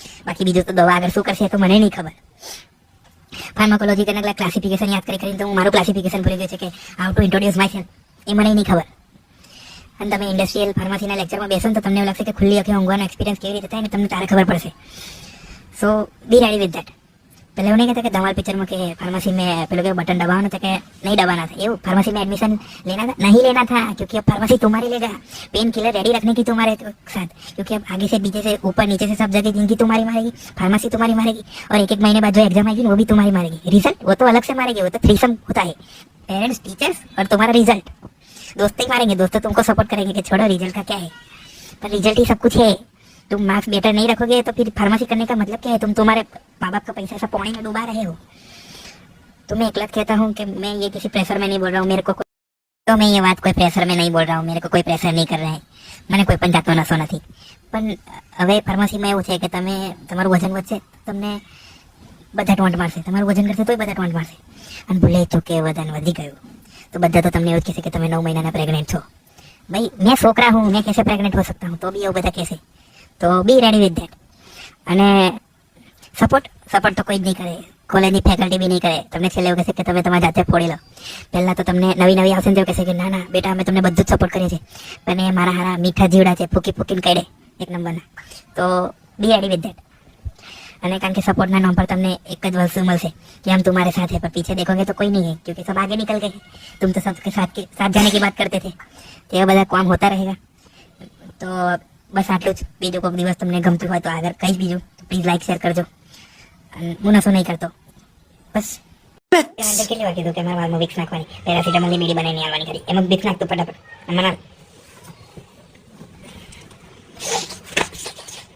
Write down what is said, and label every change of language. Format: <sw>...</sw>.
<gu>બાકી બીજું તો દવા આગળ શું કરશે તો મને નહીં ખબર. ફાર્માકોલોજી કરીને ક્લાસિફિકેશન યાદ કરીને તો હું મારું ક્લાસિફિકેશન ભૂલી ગયો છે કે હાઉ ટુ ઇન્ટ્રોડ્યુસ માયસેલ્ફ, એ મને નહીં ખબર. અને તમે ઇન્ડસ્ટ્રીયલ ફાર્મસીના લેક્ચરમાં બેસો તો તમને એવું લાગશે કે ખુલ્લી આંખે ઊંઘવાનો એક્સપિરિયન્સ કેવી રીતે થાય ને તમને તારે ખબર પડશે. સો બી રેડી વિથ ધેટ.</gu> <hi>पहले उन्हें कहते कि धमाल पिक्चर में कि फार्मेसी में पेलो के बटन दबाना था कि नहीं दबाना था, ये फार्मेसी में एडमिशन लेना था, नहीं लेना था, क्योंकि अब फार्मेसी तुम्हारी लेगा, पेन किलर रेडी रखने की तुम्हारे साथ, क्योंकि अब आगे से पीछे से ऊपर नीचे से सब जगह जिंदगी तुम्हारी मारेगी, फार्मेसी तुम्हारी मारेगी, और एक महीने बाद जो एग्जाम आएगी वो भी तुम्हारी मारेगी. रिजल्ट वो तो अलग से मारेगी, वो तो थ्रीसम होता है, पेरेंट्स, टीचर्स और तुम्हारा रिजल्ट. दोस्त ही मारेंगे, दोस्त तो तुमको सपोर्ट करेंगे कि छोड़ो रिजल्ट का क्या है, पर रिजल्ट ही सब कुछ है. तुम मार्क्स बेटर नहीं रखोगे तो फिर फार्मेसी करने का मतलब क्या है? तुम तुम्हारे माँ बाप का पैसा ऐसा पानी में डुबा रहे हो. तो मैं एक कहता हूँ कि मैं ये किसी प्रेशर में नहीं बोल रहा हूँ, मेरे को तो मैं ये बात कोई प्रेशर में नहीं बोल रहा हूँ, मेरे को कोई प्रेशर नहीं कर रहा है,</hi> <gu>મને કોઈ પણ જાતનો નશો નથી. પણ હવે ફાર્મસીમાં એવું છે કે તમે તમારું વજન વધશે, તમને બધા ટોન્ટ મારશે, તમારું વજન કરશે તોય બધા ટોન્ટ મારશે, અને ભૂલે ચૂકે વજન વધી ગયું તો બધા તો તમને એવું જ કહેશે કે તમે 9 મહિનાના પ્રેગ્નેન્ટ છો.</gu> <hi>ભાઈ मैं छोकरा हूँ, मैं कैसे प्रेग्नेंट हो सकता हूँ, तो भी</hi> <gu>એવું બધા કહેશે. તો બી રેડી વિથ ધેટ. અને સપોર્ટ તો કોઈ જ નહીં કરે, કોલેજની ફેકલ્ટી બી નહીં કરે. તમને છેલ્લે એવું કહેશે કે તમે તમારી જાતે ફોડી લો. પહેલાં તો તમને નવી આવશે ને તો કહેશે કે ના ના બેટા અમે તમને બધું જ સપોર્ટ કરીએ છીએ, પણ એ મારા હારા મીઠા જીવડા છે, ફૂકીને કહી દે એક નંબરના. તો બી રેડી વિથ ધેટ. અને કારણ કે સપોર્ટના નામ પર તમને એક જ વસ્તુ મળશે</gu> <hi>कि हम तुम्हारे साथ है, पर पीछे देखोगे तो कोई नहीं है, क्योंकि सब आगे निकल गए. तुम तो सबके साथ जाने की बात करते थे.</hi> <gu>तो ये બધા કામ હોતા रहेगा. તો બસ આટલું જ. બીજું કોઈક દિવસ તમને ગમતું હોય તો આગળ કહીશ બીજું, પ્લીઝ લાઈક શેર કરજો. હું નશો નહીં કરતો. બસ કેટલી વાર કીધું કે મારા વાળમાં વિક્સ નાખવાની, પેરાસિટામોલની બીડી બનાવીને આવવાની કરી, એમાં વિક્સ નાખતો ફટાફટ.</gu>